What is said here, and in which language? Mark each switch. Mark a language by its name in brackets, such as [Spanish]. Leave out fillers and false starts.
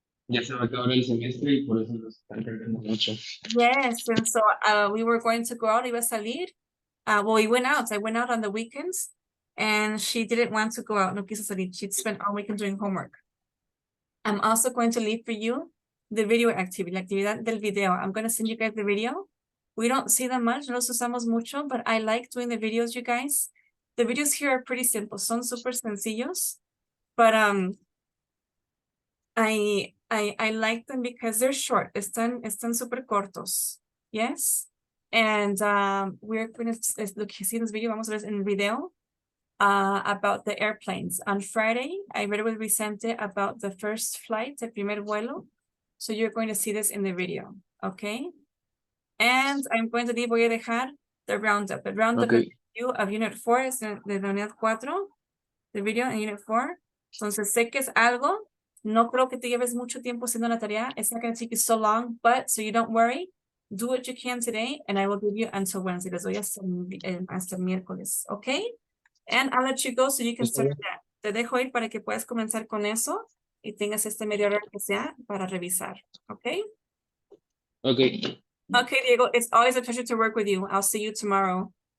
[Spanish] Ya se va a acabar el semestre y por eso nos están cargando mucho. [English] Yes, and so we were going to go out. [Spanish] Iba a salir. [English] Well, we went out. I went out on the weekends and she didn't want to go out. [Spanish] No quiso salir. [English] She'd spent all weekend doing homework. I'm also going to leave for you the video activity, [Spanish] la actividad del video. [English] I'm going to send you guys the video. We don't see them much, [Spanish] no los usamos mucho, [English] but I like doing the videos, you guys. The videos here are pretty simple. [Spanish] Son súper sencillos, [English] but I like them because they're short. [Spanish] Están súper cortos. [English] Yes. And we're going to look, see this video. [Spanish] Vamos a ver en el video [English] about the airplanes. On Friday, I read with Vicente about the first flight, [Spanish] el primer vuelo. [English] So you're going to see this in the video. Okay. And I'm going to leave, [Spanish] voy a dejar [English] the roundup. The roundup review of Unit 4 [Spanish] es de la Unidad 4. [English] The video in Unit 4. [Spanish] Entonces sé que es algo. No creo que te lleves mucho tiempo haciendo la tarea. [English] It's not going to take you so long, but so you don't worry. Do what you can today, and I will give you until Wednesday. [Spanish] Les doy hasta el miércoles, okay? [English] And I'll let you go so you can start that. [Spanish] Te dejo ir para que puedas comenzar con eso y tengas media hora que sea para revisar, okay? Okay. [English] Okay, Diego, it's always a pleasure to work with you. I'll see you tomorrow.